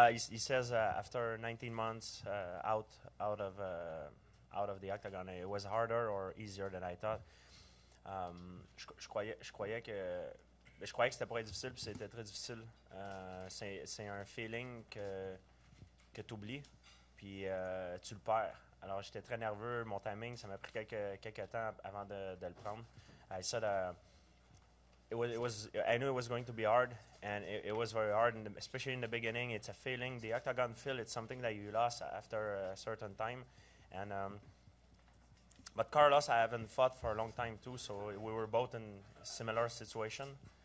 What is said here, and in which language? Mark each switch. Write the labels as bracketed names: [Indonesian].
[English] He says after 19 months out of the octagon, it was harder or easier than I thought. [French] Je croyais que c'était pour être difficile, puis c'était très difficile. C'est un feeling que tu oublies, puis tu le perds. Alors j'étais très nerveux, mon timing, ça m'a pris quelques temps avant de le prendre. [English] I said I knew it was going to be hard, and it was very hard, especially in the beginning. It's a feeling, the octagon feel, it's something that you lost after a certain time. And but Carlos, I haven't fought for a long time too, so we were both in a similar situation.